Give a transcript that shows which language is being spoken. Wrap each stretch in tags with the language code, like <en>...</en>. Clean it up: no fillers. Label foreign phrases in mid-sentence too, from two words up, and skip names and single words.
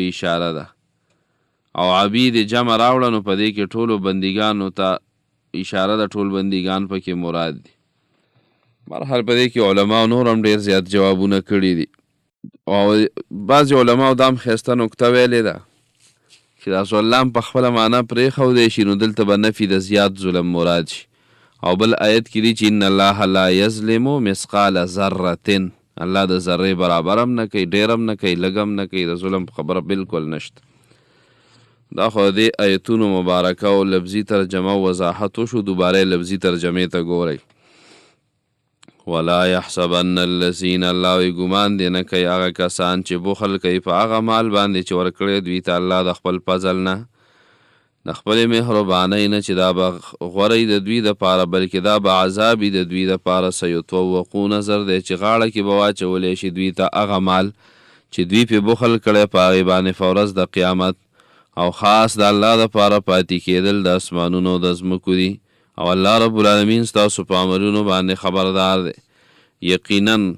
<ps>اشاره ده او عبید جمع راوړه نو په دې کې ټولو بندګانو ته اشاره ده ټول بندګان پکې مراد دي برحال په دې کې علما نور هم ډېر زیات جوابونه کړي دي او بعضې علماو دا هم ښایسته نکته ویلې ده چې دا ظلام په خپله معنا پرېښودی شي نو دلته به نفي د زیات ظلم مراد شي او بل آیت کې دي چې</ps> <ar>ان الله لا یظلم مثقال ذرة</ar> <ps>الله د ذرې برابر هم نه کوي ډېر هم نه کوي لږ هم نه کوي د ظلم خبره بالکل نشته دا خو دې آیتونو مبارکه او لفظي ترجمه او وضاحت وشو دوباره لفظي ترجمې ته ګورئ</ps> <ar>ولا يحسبن الذين</ar> <ps>الله ګمان دې نه کوي هغه کسان چې بخل کوي په هغه مال باندې چې ورکړی دوی ته الله د خپل فضل نه د خپلې مهربانۍ نه چې دا به غوره د دوی دپاره بلکې دا به عذاب د دوی دپاره سیطوقون زر دی چې غاړه کې به واچولی شي دوی ته هغه مال چې دوی پې بخل کړی په هغې باندې په ورځ د قیامت او خاص د الله دپاره پاتې کېدل د اسمانونو د ځمکو دي او</ps> <ar>الله رب العالمین</ar> <ps>ستاسو په عملونو باندې خبردار دی یقینا</ps>